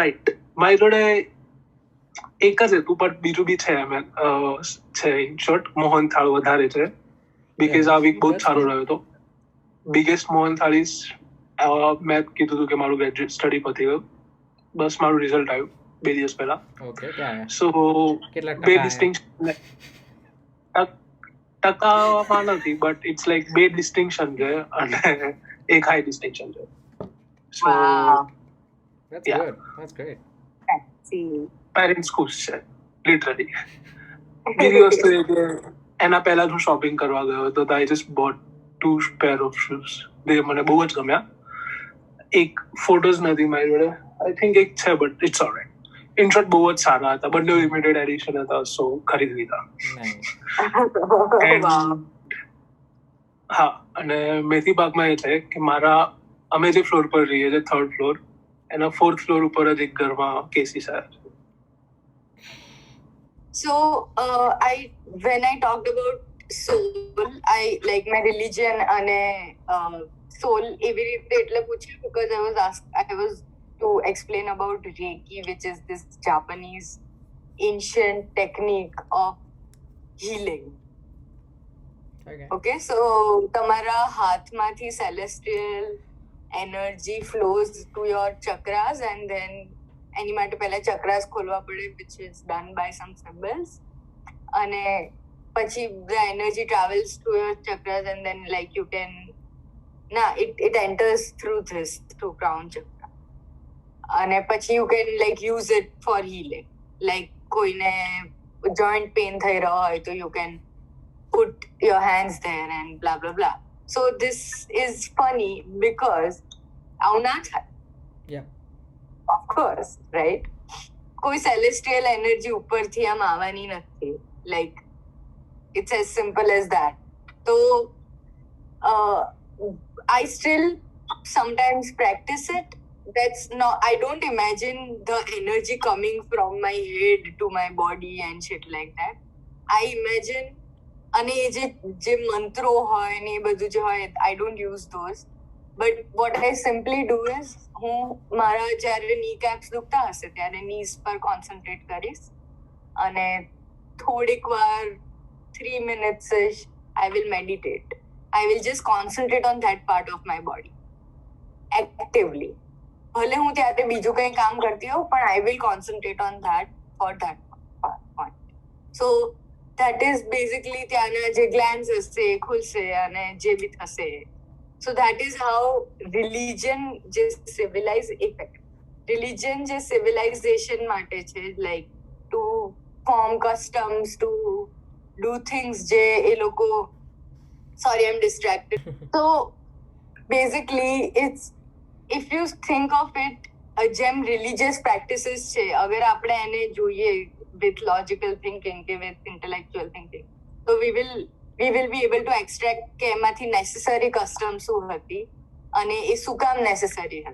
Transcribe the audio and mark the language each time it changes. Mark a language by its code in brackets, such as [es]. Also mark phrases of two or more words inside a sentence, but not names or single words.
[gu] ઓલરાઈટ, મારી જોડે એક જ હતું બટ બીજું બી છે એમ છે [en] in short [gu] મોહન થાળ વધારે છે બીકોઝ આ વીક બહુ જ સારો રહ્યો હતો બિગેસ્ટ મોહન થાળ ઇઝ મેં કીધું હતું કે મારું ગ્રેજ્યુએટ સ્ટડી પતી ગયું બસ મારું રિઝલ્ટ આવ્યું 2 દિવસ પહેલા ઓકે ક્યાં આવ્યા સો કેટલા બે ટકા આવ્યા ડિસ્ટિંક્શન ટકામાં નથી [en] but it's like 2 distinction [gu] છે અને એક હાઈ ડિસ્ટિંક્શન છે સો [en] Wow. That's Yeah. good. That's great. See. [gu] પેરેન્ટ્સ ખુશ છે લિટરલી બીજી વસ્તુ એ કે એના પહેલા હું શોપિંગ કરવા ગયો હતો તો [en] I just bought 2 pair of shoes [gu] જે મને બહુ જ ગમ્યા એક ફોટોઝ નથી મારી જોડે [en] I think [gu] એક છે [en] but it's alright in short [gu] બહુ જ સારા હતા બંને [en] limited edition [gu] હતા સો ખરીદી લીધા [en] Nice. Wow. [gu] હા અને મેથી પાકમાં એ છે કે મારા અમે જે ફ્લોર પર રહીએ છીએ 3rd ફ્લોર એના 4th ફ્લોર ઉપર જ એક ઘરમાં કેસીસ આવ્યા છે [en] So, when I talked about soul, I like my religion and soul [gu] એવી રીતે એટલે પૂછ્યું [en] because I was to explain about Reiki, which is this Japanese ancient technique of healing. Okay. Okay, so [gu] તમારા હાથમાંથી [en] celestial energy flows to your chakras and then [gu] એની માટે પહેલા ચક્રાસ ખોલવા [en] પડે which is done by some symbols [gu] અને પછી [en] the energy travels to your chakras and then like you can it enters through crown chakra [gu] અને પછી [en] you can like use it for healing like [gu] કોઈને joint pain થઈ રહ્યો હોય તો [en] you can put your hands there and blah blah blah. So this is funny because [gu] આવું ના થાય. [en] Yeah. Of course, right? [gu] કોઈ [en] celestial energy [gu] ઉપરથી આમ આવવાની નથી. [en] Like, it's as simple as that. So, I still sometimes practice it. I don't imagine the energy coming from my head to my body and shit like that. I imagine, [gu] અને એ જે મંત્રો હોય ને એ બધું જે હોય, [en] I don't use those. But what I simply do is [gu] હું મારા જ્યારે [en] knee caps [gu] દુખતા હશે ત્યારે [en] knees પર concentrate [gu] કરીશ અને થોડીક વાર [en] 3 minutes I will meditate. I will just concentrate on that part of my body actively. [gu] ભલે હું ત્યારે બીજું કંઈ કામ કરતી હોઉં પણ [en] I will concentrate on that for that point. So that is basically [gu] ત્યાંના જે glands હશે ખુલશે અને જે બી થશે. [en] So that is how religion just religion just civilization [gu] માટે છે [en] like to form customs to do things [gu] જે એ લોકો [en] sorry I'm distracted. So basically it's if you think of it જેમ religious practices [gu] છે અગર આપણે એને જોઈએ [en] with logical thinking કે with intellectual thinking so we will be able to extract [gu] કે એમાંથી [en] necessary customs [gu] શું હતી અને એ શું કામ [en] necessary હતી.